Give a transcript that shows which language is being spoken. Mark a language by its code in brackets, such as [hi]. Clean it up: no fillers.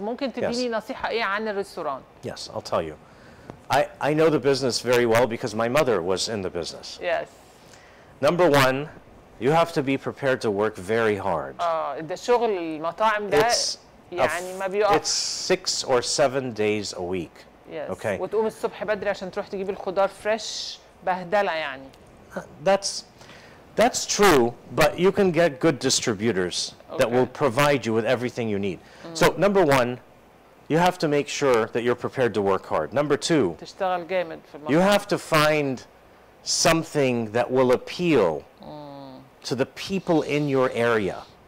[ar] ممكن تديني نصيحة ايه عن الريستوران؟ [en] Yes, I'll tell you. I know the business very well because my mother was in the business. Yes. Number one, you have to be prepared to work very hard. [ar] ده شغل المطاعم ده يعني ما بيقفش. [en] It's 6 or 7 days a week. Yes. Okay. [ar] وتقوم الصبح بدري عشان تروح تجيب الخضار فريش بهدلة يعني. [en] That's true, but you can get good distributors that will provide you with everything you need. So number one, you have to make sure that you're prepared to work hard. Number two, [ar] تشتغل جامد في المطعم. [en] You have to find something that will appeal to the people in your area.